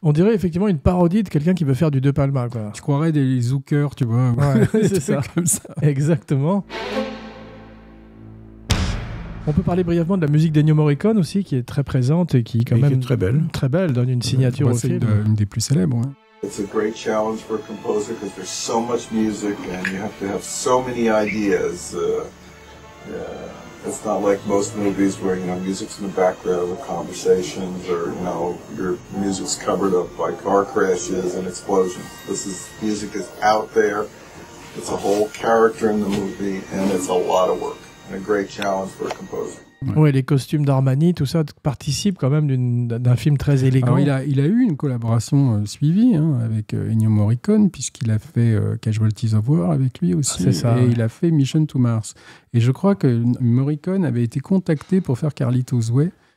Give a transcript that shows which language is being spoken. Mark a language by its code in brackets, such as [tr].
[fr] On dirait effectivement une parodie de quelqu'un qui veut faire du De Palma. Quoi. Tu croirais des Zucker, tu vois. C'est ça. Comme ça. Exactement. On peut parler brièvement de la musique d'Ennio Morricone aussi, qui est très présente et qui quand même est très belle. Très belle, donne une signature au film. C'est une des plus célèbres. Ouais. [en] It's a great challenge for a composer because there's so much music and you have to have so many ideas. It's not like most movies where, music's in the background of conversations or, your music's covered up by car crashes and explosions. Music is out there. It's a whole character in the movie and it's a lot of work and a great challenge for a composer. [fr] Ouais, les costumes d'Armani, tout ça participe quand même d'un film très élégant. Alors, il a eu une collaboration suivie avec Ennio Morricone, puisqu'il a fait Casualties of War avec lui aussi. C'est ça, il a fait Mission to Mars. Et je crois que Morricone avait été contacté pour faire Carlitos Way.